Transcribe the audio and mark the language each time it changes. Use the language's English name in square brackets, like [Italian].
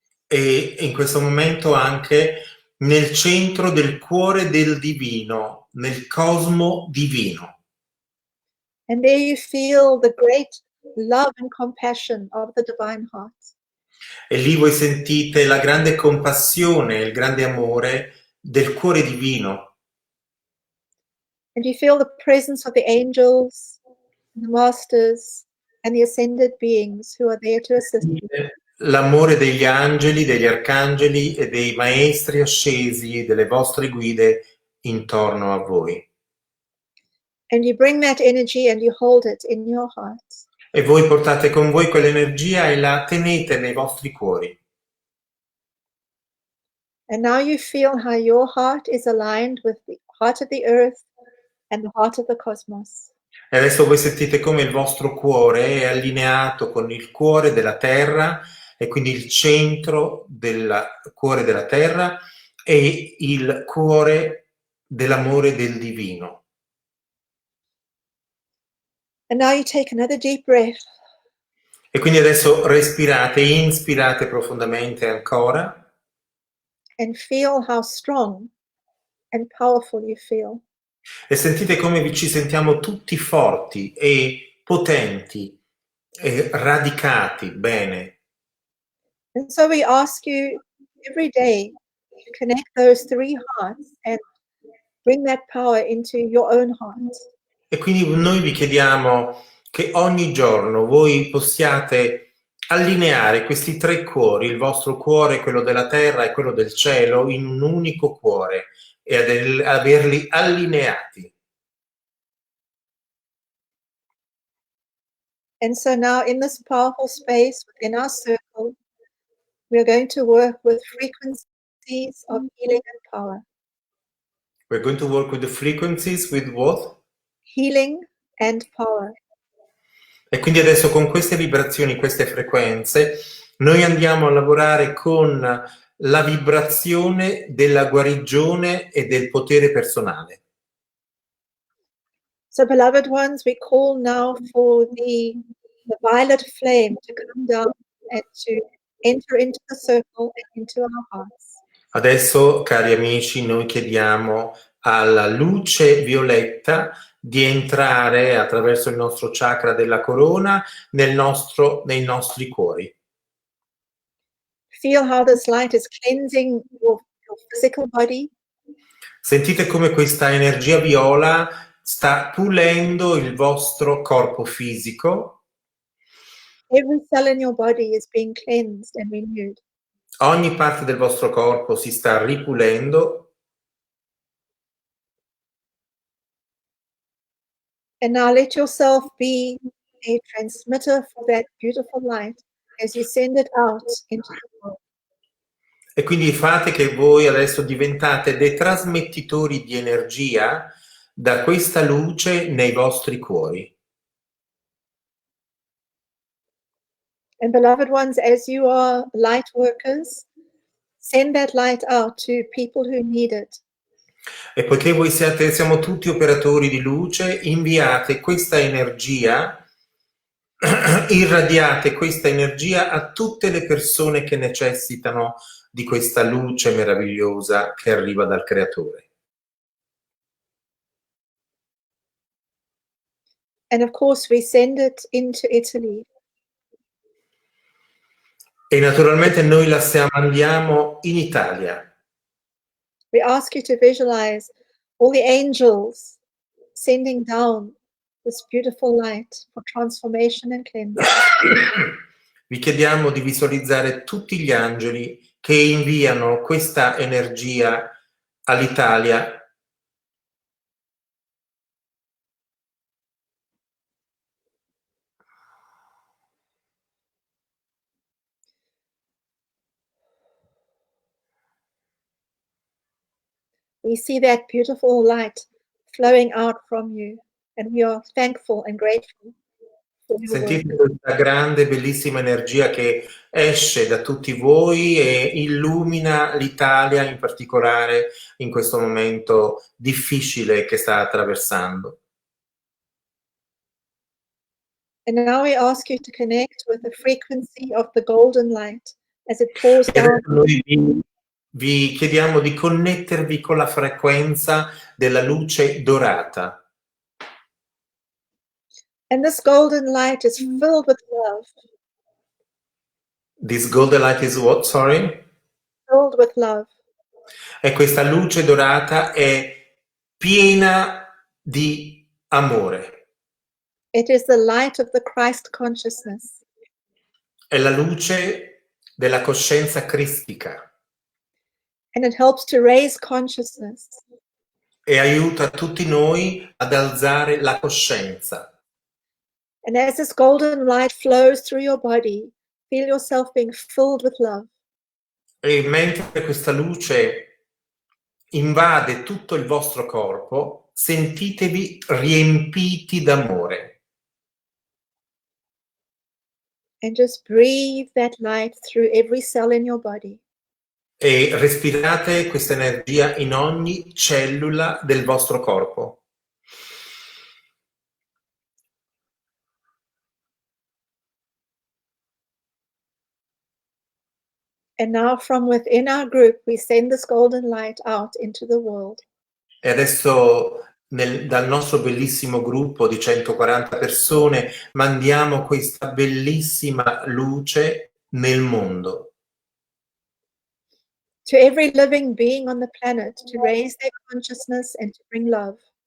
[Italian] E in questo momento anche nel centro del cuore del divino, nel cosmo divino. [English] And there you feel the great love and compassion of the divine heart. [Italian] E lì voi sentite la grande compassione, il grande amore del cuore divino. [English] And you feel the presence of the angels, the masters, and the ascended beings who are there to assist you. [Italian] L'amore degli angeli, degli arcangeli e dei maestri ascesi, delle vostre guide intorno a voi. [English] And you bring that energy and you hold it in your heart. [Italian] E voi portate con voi quell'energia e la tenete nei vostri cuori. [English] And now you feel how your heart is aligned with the heart of the earth and the heart of the cosmos. [Italian] E adesso voi sentite come il vostro cuore è allineato con il cuore della Terra e quindi il centro del cuore della Terra e il cuore dell'amore del divino. [English] And now you take another deep breath. [Italian] E quindi adesso respirate, inspirate profondamente ancora. [English] And feel how strong and powerful you feel. [Italian] E sentite come ci sentiamo tutti forti e potenti e radicati bene. [English] And so we ask you every day to connect those three hearts and bring that power into your own heart. [Italian] E quindi noi vi chiediamo che ogni giorno voi possiate allineare questi tre cuori, il vostro cuore, quello della terra e quello del cielo, in un unico cuore e averli allineati. [English] And so now in this powerful space within our circle, we are going to work with frequencies of healing and power. We're going to work with the frequencies with what? Healing and power. [Italian] E quindi adesso con queste vibrazioni, queste frequenze, noi andiamo a lavorare con la vibrazione della guarigione e del potere personale. [English] So beloved ones, we call now for the violet flame to come down and to enter into the circle and into our hearts. [Italian] Adesso, cari amici, noi chiediamo alla luce violetta di entrare attraverso il nostro chakra della corona nei nostri cuori. [English] Feel how this light is cleansing your physical body. [Italian] Sentite come questa energia viola sta pulendo il vostro corpo fisico. [English] Every cell in your body is being cleansed and renewed. [Italian] Ogni parte del vostro corpo si sta ripulendo. [English] And now let yourself be a transmitter for that beautiful light as you send it out into the world. [Italian] E quindi fate che voi adesso diventate dei trasmettitori di energia da questa luce nei vostri cuori. [English] And beloved ones, as you are light workers, send that light out to people who need it. [Italian] E poiché voi siamo tutti operatori di luce, inviate questa energia, irradiate questa energia a tutte le persone che necessitano di questa luce meravigliosa che arriva dal Creatore. [English] And of course, we send it into Italy. [Italian] E naturalmente noi la mandiamo in Italia. [English] We ask you to visualize all the angels sending down this beautiful light for transformation and cleansing. [Italian] Vi chiediamo di visualizzare tutti gli angeli che inviano questa energia all'Italia. [English] We see that beautiful light flowing out from you, and we are thankful and grateful for your work. [Italian] Sentite questa grande, bellissima energia che esce da tutti voi e illumina l'Italia in particolare in questo momento difficile che sta attraversando. [English] And now we ask you to connect with the frequency of the golden light as it pours [Italian] E [English] down. [Italian] adesso noi vi chiediamo di connettervi con la frequenza della luce dorata. [English] And this golden light is filled with love. This golden light is what? Sorry? Filled with love. [Italian] E questa luce dorata è piena di amore. [English] It is the light of the Christ consciousness. [Italian] È la luce della coscienza cristica [English] And it helps to raise consciousness. [Italian] e aiuta tutti noi ad alzare la coscienza. [English] And as this golden light flows through your body, feel yourself being filled with love. [Italian] E mentre questa luce invade tutto il vostro corpo, sentitevi riempiti d'amore. [English] And just breathe that light through every cell in your body. [Italian] E respirate questa energia in ogni cellula del vostro corpo. [English] And now from within our group, we send this golden light out into the world. [Italian] E adesso dal nostro bellissimo gruppo di 140 persone mandiamo questa bellissima luce nel mondo. [English] To every living being on the planet, to raise their consciousness and to bring love.